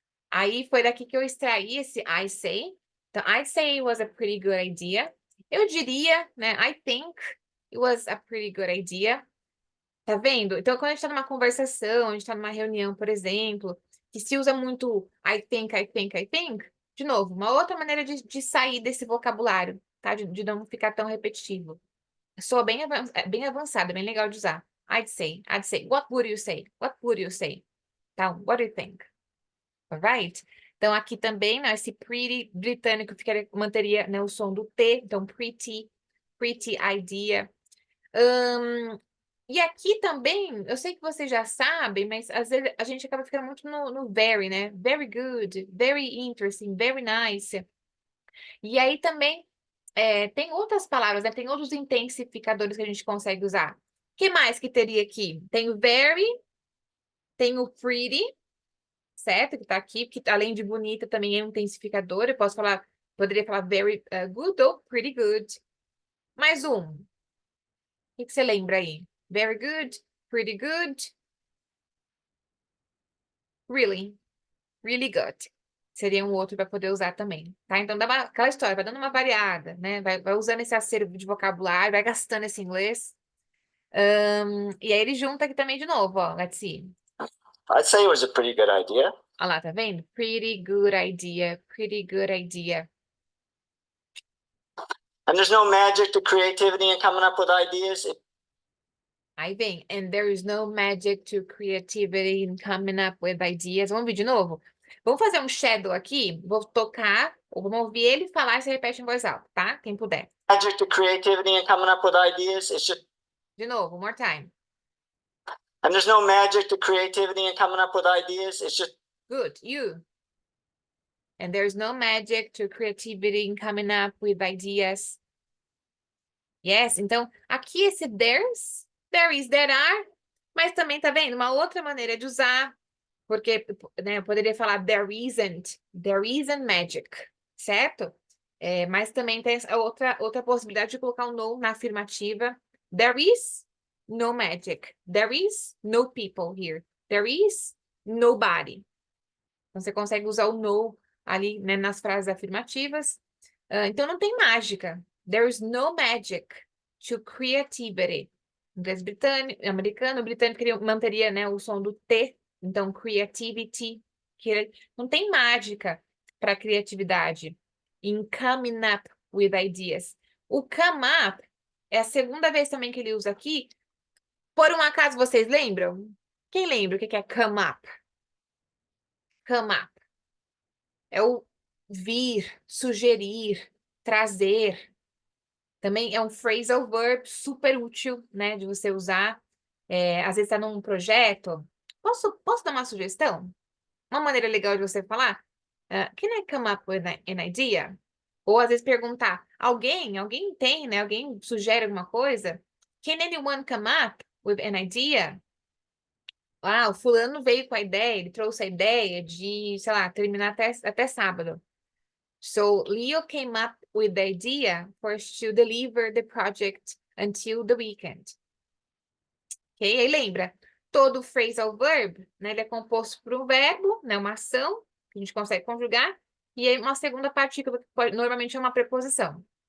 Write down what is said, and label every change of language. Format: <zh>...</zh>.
<pt>Aí foi daqui que eu extraí esse</pt> <en>I say.</en> <pt>Então,</pt> <en>I'd say it was a pretty good idea.</en> <pt>Eu diria, né?</pt> <en>I think it was a pretty good idea.</en> <pt>Tá vendo? Então, quando a gente tá numa conversação, a gente tá numa reunião, por exemplo, que se usa muito</pt> <en>I think, I think, I think,</en> <pt>de novo, uma outra maneira de sair desse vocabulário, tá? De não ficar tão repetitivo. Soa bem avançado, bem legal de usar.</pt> <en>I'd say. What would you say? What would you say? Tá? What do you think? Alright?</en> <pt>Então, aqui também, né, esse pretty britânico manteria, né, o som do T. Então, pretty idea. E aqui também, eu sei que vocês já sabem, mas às vezes a gente acaba ficando muito no very, né?</pt> <en>Very good, very interesting, very nice.</en> <pt>E aí também tem outras palavras, né? Tem outros intensificadores que a gente consegue usar. O que mais que teria aqui? Tem o very, tem o pretty, certo? Que tá aqui, porque além de bonita também é um intensificador. Eu poderia falar</pt> <en>very good</en> <pt>ou</pt> <en>pretty good.</en> <pt>Mais um. O que você lembra aí?</pt> <en>Very good, pretty good, really good.</en> <pt>Seria um outro para poder usar também, tá? Então, aquela história, vai dando uma variada, né? Vai usando esse acervo de vocabulário, vai gastando esse inglês. E aí ele junta aqui também de novo, ó.</pt> <en>Let's see. I'd say it was a pretty good idea.</en> <pt>Olha lá, tá vendo?</pt> <en>Pretty good idea, pretty good idea. And there's no magic to creativity and coming up with ideas.</en> <pt>Aí vem,</pt> <en>and there is no magic to creativity in coming up with ideas.</en> <pt>Vamos ver de novo? Vamos fazer um shadow aqui. Vou tocar, ou vamos ouvir ele falar e você repete em voz alta, tá? Quem puder.</pt> <en>Magic to creativity and coming up with ideas. It's just.</en> <pt>De novo,</pt> <en>one more time. And there's no magic to creativity and coming up with ideas. It's just. Good, you. And there's no magic to creativity in coming up with ideas.</en> <pt>Yes, então aqui esse there's, there is, there are, mas também tá vendo uma outra maneira de usar, porque né, eu poderia falar</pt> <en>there isn't magic,</en> <pt>certo? Mas também tem essa outra possibilidade de colocar um no na afirmativa.</pt> <en>There is no magic. There is no people here. There is nobody.</en> <pt>Então, você consegue usar o no ali, né, nas frases afirmativas. Então, não tem mágica.</pt> <en>There is no magic to creativity.</en> <pt>Inglês britânico, americano, britânico manteria, né, o som do T. Então, creativity. Não tem mágica para criatividade.</pt> <en>In coming up with ideas.</en> <pt>O come up é a segunda vez também que ele usa aqui. Por um acaso, vocês lembram? Quem lembra o que é come up? Come up. É o vir, sugerir, trazer. Também é um phrasal verb super útil, né, de você usar. Às vezes está num projeto. Posso dar uma sugestão? Uma maneira legal de você falar?</pt> <en>Can I come up with an idea?</en> <pt>Ou às vezes perguntar, alguém tem, né? Alguém sugere alguma coisa?</pt> <en>Can anyone come up with an idea?</en> <pt>O fulano veio com a ideia, ele trouxe a ideia de, sei lá, terminar até sábado.</pt> <en>So Leo came up with the idea for us to deliver the project until the weekend.</en> <pt>Ok? Aí lembra, todo phrasal verb, né, ele é composto por um verbo, né, uma ação, que a gente consegue conjugar, e aí uma segunda partícula, que normalmente é uma preposição.</pt>